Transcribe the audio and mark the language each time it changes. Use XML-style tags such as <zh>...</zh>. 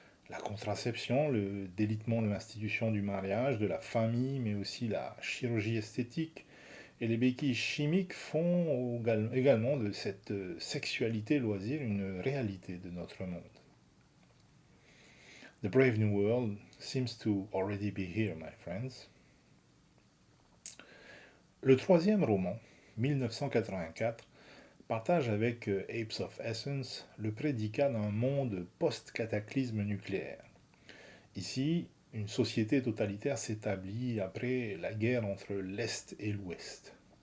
<fr>La contraception, le délitement de l'institution du mariage, de la famille, mais aussi la chirurgie esthétique et les béquilles chimiques font également de cette sexualité loisir une réalité de notre monde.</fr> <en>The Brave New World seems to already be here, my friends.</en> <fr>Le troisième roman, 1984, partage avec Apes of Essence le prédicat d'un monde post-cataclysme nucléaire. Ici, une société totalitaire s'établit après la guerre entre l'Est et l'Ouest.</fr>